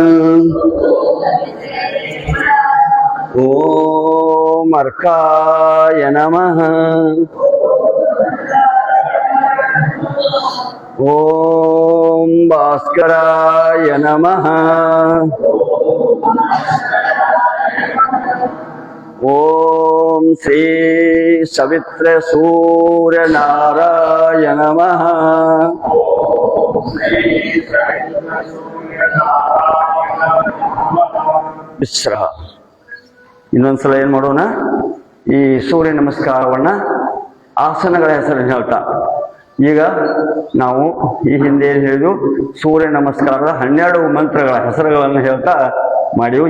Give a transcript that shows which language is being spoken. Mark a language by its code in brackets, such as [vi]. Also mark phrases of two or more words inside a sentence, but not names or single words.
[sa] ಓಂ ಅರ್ಕಾಯ ನಮಃ. ಓಂ ಭಾಸ್ಕರಾಯ ನಮಃ. ಓಂ ಶ್ರೀ ಸವಿತ್ರ ಸೂರ್ಯ ನಾರಾಯ ನಮಃ. [kn] ವಿಶ್ರಾಮ. ಇನ್ನೊಂದ್ಸಲ ಏನ್ ಮಾಡೋಣ, ಈ ಸೂರ್ಯ ನಮಸ್ಕಾರವನ್ನ ಆಸನಗಳ ಹೆಸರನ್ನು ಹೇಳ್ತಾ ಈಗ ನಾವು ಈ ಹಿಂದೆ ಏನು ಹೇಳಿದ್ವು, ಸೂರ್ಯ ನಮಸ್ಕಾರದ 12 ಮಂತ್ರಗಳ ಹೆಸರುಗಳನ್ನು ಹೇಳ್ತಾ ಮಾಡಿವು.